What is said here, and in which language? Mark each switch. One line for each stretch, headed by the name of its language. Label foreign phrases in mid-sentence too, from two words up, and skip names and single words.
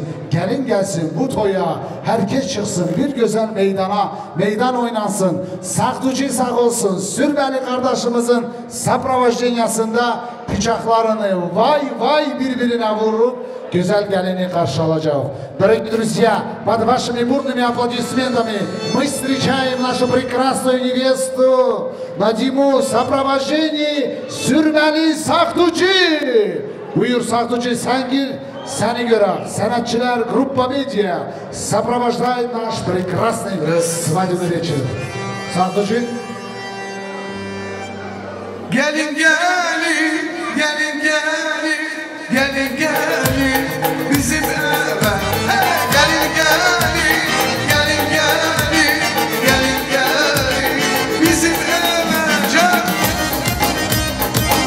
Turkish: Gelin gelsin bu toya. Herkes çıksın bir güzel meydana. Meydan oynansın. Saktucu sağ olsun. Sürmeli kardeşimizin Sapravajdenyasında bıçaklarını vay vay birbirine vurup güzel gelini karşı alacak.
Russian: Дорогие друзья, под вашими бурными аплодисментами мы встречаем нашу прекрасную невесту Надиму в сопровождении Sürmeli Saktucu.
Turkish: Buyur Saktucu sen gir, seni göre sanatçılar
Russian: группа медиа сопровождает наш прекрасный свадебный вечер.
Turkish: Saktucu. Gelin gelin, gelin gelin, gelin gelin bizim eve. Hey, gelin gelin, gelin gelin, gelin gelin bizim eve.